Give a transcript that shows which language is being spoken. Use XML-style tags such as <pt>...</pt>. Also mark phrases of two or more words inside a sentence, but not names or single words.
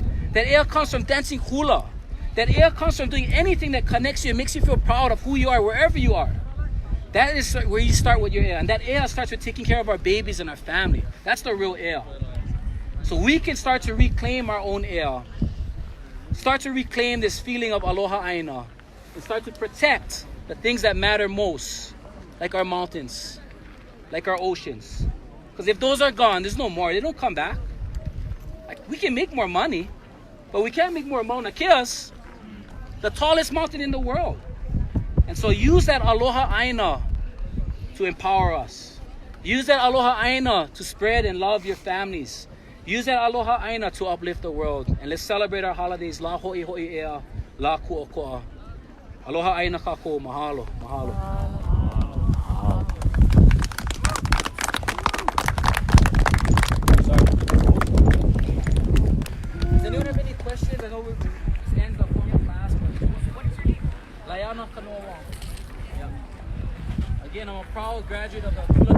<en>That ea comes from dancing hula. That ea comes from doing anything that connects you and makes you feel proud of who you are, wherever you are. That is where you start with your ea. And that ea starts with taking care of our babies and our family. That's the real ea. So we can start to reclaim our own ea. Start to reclaim this feeling of</en> <haw>aloha aina.</haw> <en>And start to protect the things that matter most. Like our mountains. Like our oceans. Because if those are gone, there's no more. They don't come back. Like, we can make more money, but we can't make more Mauna Kea's, the tallest mountain in the world. And so use that</en> <haw>aloha aina</haw> <en>to empower us. Use that</en> <haw>aloha aina</haw> <en>to spread and love your families. Use that</en> <haw>aloha aina</haw> <en>to uplift the world. And let's celebrate our holidays.</en> <haw>La ho'i ho'i ea, la ku'oko'a. Aloha aina kako, mahalo, mahalo.</haw> <en>Questions? I know we're ends the formal class, but what is your name? Laiana Wong. Yeah. Again, I'm a proud graduate of the</en>